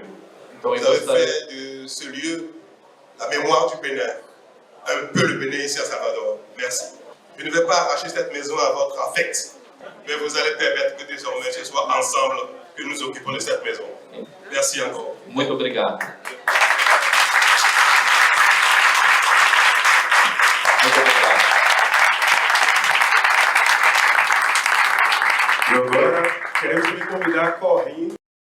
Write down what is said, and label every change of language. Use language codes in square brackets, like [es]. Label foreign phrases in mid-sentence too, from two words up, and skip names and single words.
[fr] Vous avez fait de ce lieu la mémoire du Bénin, un peu le Bénin ici à Salvador. Merci. Je ne vais pas arracher cette maison à votre affect, mais vous allez permettre que désormais ce soit ensemble que nous occupons de cette maison. Merci encore. [pt] Muito obrigado. Muito obrigado. E agora queremos lhe convidar a correndo